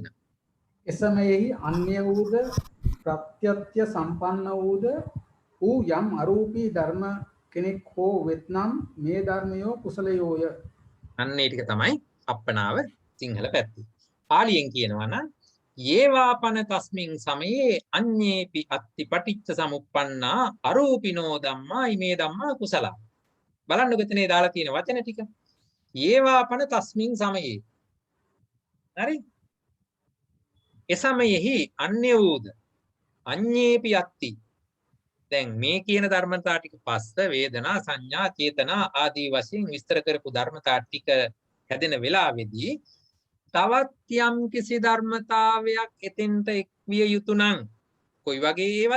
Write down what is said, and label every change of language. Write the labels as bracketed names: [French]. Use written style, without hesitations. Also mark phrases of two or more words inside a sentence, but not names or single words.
[Sinhala] එසමයෙහි අන්‍ය වූද ප්‍රත්‍යත්‍ය සම්පන්න වූද ඌ යම් අරූපී ධර්ම කෙනෙක් හෝ වෙත්නම් මේ ධර්මයෝ කුසලයෝය. අන්න ඒ ටික තමයි අප්පනාව සිංහල පැත්තේ. පාලියෙන් කියනවා නම් [Pali] යේවාපන තස්මින් සමයේ අඤ්ඤේපි අත්ති පටිච්ච සමුප්පන්නා අරූපිනෝ ධම්මා ඉමේ ධම්මා කුසල. [Sinhala] බලන්නකො එතනේ දාලා තියෙන වචන ටික. [Pali] යේවාපන තස්මින් සමයේ. [Sinhala] හරි? එසමයෙහි අන්‍ය වූද [Pali] අඤ්ඤේපි අත්ති. [Sinhala] දැන් මේ කියන ධර්මතා ටික පස්ස වේදනා සංඥා චේතනා ආදී වශයෙන් විස්තර කරපු ධර්මතා ටික හැදෙන වෙලාවේදී තවත් යම් කිසි ධර්මතාවයක් එතෙන්ට එක් විය යුතු නම් කොයි වගේ ඒවද?